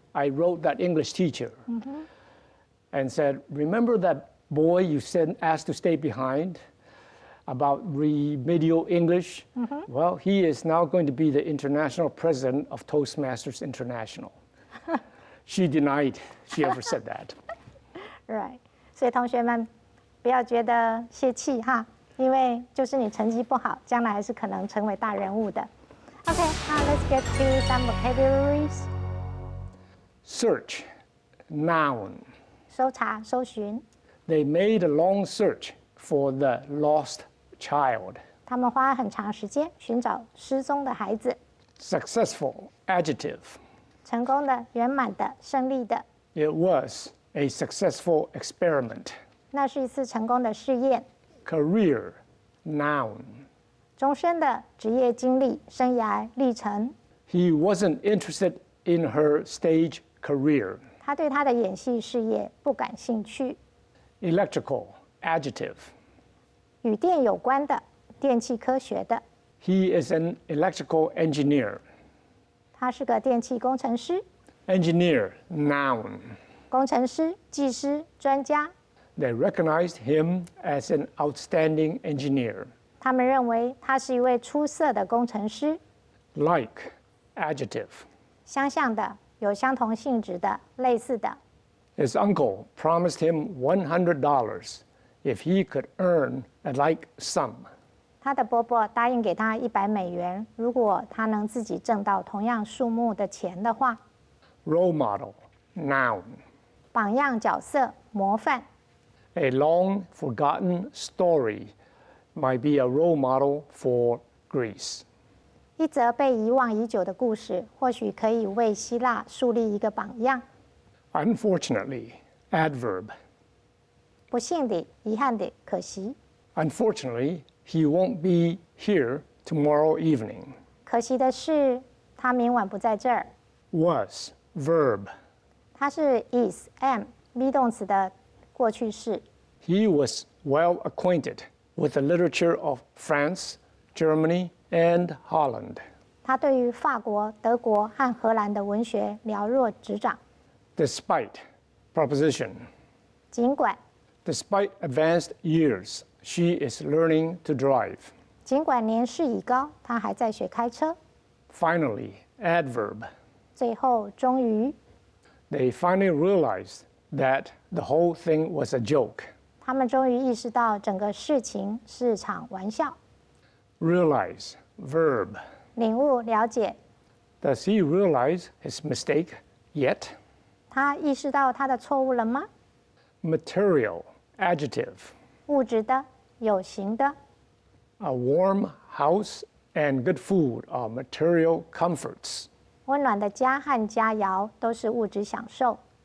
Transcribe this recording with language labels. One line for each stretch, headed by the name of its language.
English: I wrote that English teacher and said, "Remember that boy you asked to stay behind about remedial English? Well, he is now going to be the international president of Toastmasters International." She denied she ever said that. Right.
Chinese: 所以同学们不要觉得泄气哈，因为就是你成绩不好，将来还是可能成为大人物的。
English: Okay, now let's get to some vocabularies. Search, noun.
Chinese: 搜查、搜寻。
English: They made a long search for the lost child.
Chinese: 他们花很长时间寻找失踪的孩子。
English: Successful, adjective.
Chinese: 成功的、圆满的、胜利的。
English: It was a successful experiment.
Chinese: 那是一次成功的试验。
English: career, noun.
Chinese: 终身的职业经历、生涯历程。
English: He wasn't interested in her stage career.
Chinese: 他对他的演戏事业不感兴趣。
English: Electrical, adjective.
Chinese: 与电有关的，电气科学的。
English: He is an electrical engineer.
Chinese: 他是个电气工程师。
English: Engineer, noun.
Chinese: 工程师、技师、专家。
English: They recognized him as an outstanding engineer.
Chinese: 他们认为他是一位出色的工程师。
English: Like, adjective.
Chinese: 相像的，有相同性质的，类似的。
English: His uncle promised him $100 if he could earn a like sum.
Chinese: 他的伯伯答应给他$100，如果他能自己挣到同样数目的钱的话。
English: Role model, noun.
Chinese: 榜样角色，模范。
English: A long forgotten story might be a role model for Greece.
Chinese: 一则被遗忘已久的故事，或许可以为希腊树立一个榜样。
English: Unfortunately, adverb.
Chinese: 不幸地，遗憾地，可惜。
English: Unfortunately, he won't be here tomorrow evening.
Chinese: 可惜的是，他明晚不在这儿。
English: Was, verb.
Chinese: 他是
English: is, am, be
Chinese: 动词的过去式。
English: He was well acquainted with the literature of France, Germany, and Holland.
Chinese: 他对于法国、德国和荷兰的文学了若指掌。
English: Despite, preposition.
Chinese: 尽管，
English: Despite advanced years, she is learning to drive.
Chinese: 尽管年事已高，他还在学开车。
English: Finally, adverb.
Chinese: 最后，终于，
English: They finally realized that the whole thing was a joke.
Chinese: 他们终于意识到整个事情是场玩笑。
English: Realize, verb.
Chinese: 领悟、了解，
English: Does he realize his mistake yet?
Chinese: 他意识到他的错误了吗？
English: Material, adjective.
Chinese: 物质的、有形的。
English: A warm house and good food are material comforts.
Chinese: 温暖的家和佳肴都是物质享受。